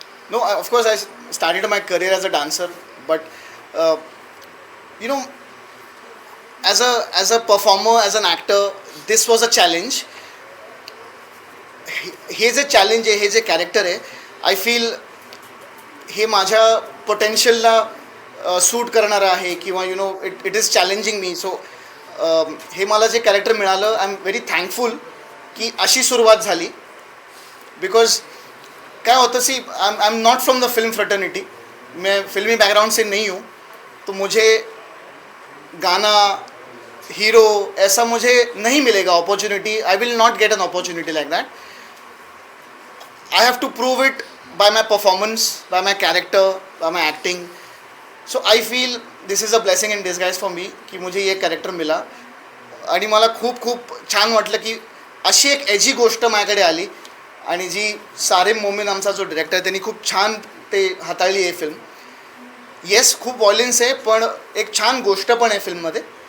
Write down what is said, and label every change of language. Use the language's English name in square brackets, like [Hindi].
[English] No, of course I started my career as a dancer, but you know, as a performer, as an actor, this was a challenge. [Marathi] हे जे challenge आहे, हे जे character आहे, [English] I feel [Marathi] हे माझ्या पोटेन्शियलला सूट करणारं आहे, किंवा [English] You know it is challenging me. [Marathi] So हे मला जे कॅरेक्टर मिळालं, [English] I am very thankful [Marathi] की अशी सुरुवात झाली. [Hindi] बिकॉज क्या होता सी, [English] I am not from the film fraternity, [Hindi] मैं फिल्मी बैकग्राउंड से नहीं हूँ, तो मुझे गाना, हीरो, ऐसा मुझे नहीं मिलेगा opportunity. [English] I will not get an opportunity like that. I have to prove it by my performance, by my character, by my acting. So I feel this is a blessing in disguise for me [Hindi] की मुझे ये character मिला. [Marathi] आणि मला खूप खूप छान वाटलं की अशी एक एजी गोष्ट माझ्याकडे आली आणि जी सारेम मोमीन आमचा जो डिरेक्टर त्यांनी खूप छान ते हाताळली आहे फिल्म. येस, खूप व्हायलन्स आहे पण एक छान गोष्ट पण आहे फिल्ममध्ये.